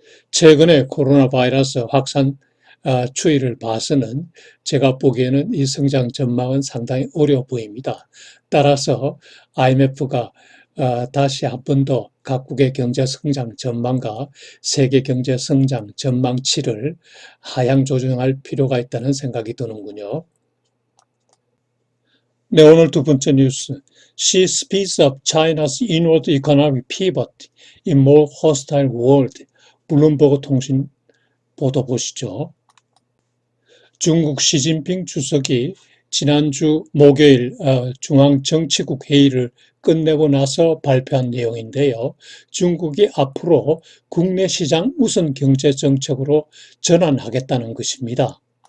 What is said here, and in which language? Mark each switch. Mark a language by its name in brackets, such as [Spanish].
[Korean] 최근에 코로나 바이러스 확산 추이를 봐서는 제가 보기에는 이 성장 전망은 상당히 어려워 보입니다. 따라서 IMF가 다시 한 번 더 각국의 경제 성장 전망과 세계 경제 성장 전망치를 하향 조정할 필요가 있다는 생각이 드는군요. 네, 오늘 두 번째 뉴스. [English] She speeds up China's inward economic pivot in more hostile world. [Korean] 블룸버그 통신 보도 보시죠. 중국 시진핑 주석이 지난주 목요일 중앙정치국 회의를 끝내고 나서 발표한 내용인데요. 중국이 앞으로 국내 시장 우선 경제 정책으로 전환하겠다는 것입니다.